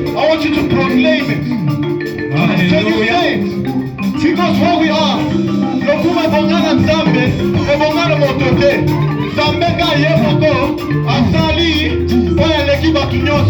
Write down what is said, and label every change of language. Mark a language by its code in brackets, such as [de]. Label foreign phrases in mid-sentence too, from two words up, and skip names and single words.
[en] want you to proclaim it. Can you say it? Because where we are, [ln] Lokuma Bongana Zambe, Bongana Motote, Zambeka Yemoko, Asali, Oyaleki Batunyoso.